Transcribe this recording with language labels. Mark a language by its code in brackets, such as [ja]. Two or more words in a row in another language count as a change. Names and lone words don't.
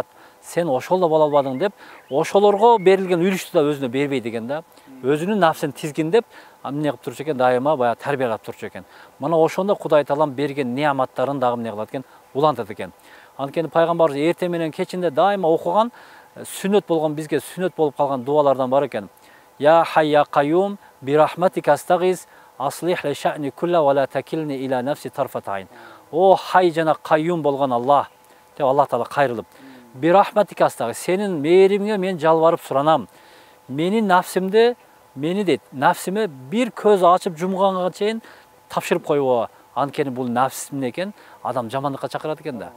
[ky] Сен ошол да боло албадың деп, ошолорго берилген үлүштү да өзүнө бербей деген да. Өзүнүн нафсин тизгиндеп, эмне кылып турчу экен, дайыма баягы тарбиялап турчу экен. Мына ошондо Кудай Таалам берген неаматтарын дагы эмне кылат экен, улантат экен. Анткени пайгамбарыбыз эртең менен кечинде дайыма окуган, сүннөт болгон, бизге сүннөт болуп калган дуалардан бар экен. [ar] يا حي يا قيوم برحمتك أستغيث أصلح لي شأني كله ولا تكلني إلى نفسي طرفة عين. [ky] О хай жана кайюм болгон Аллах, деп Аллах Таала кайрылып, [ar] برحمتك أستغيث, [ky] сенин мээримиңе мен жалбарып суранам. Менин нафсимди, мени дейт, нафсиме бир көз ачып жумганга чейин тапшырып койбо. Анткени бул нафс эмне экен? Адам жамандыкка чакырат экен да.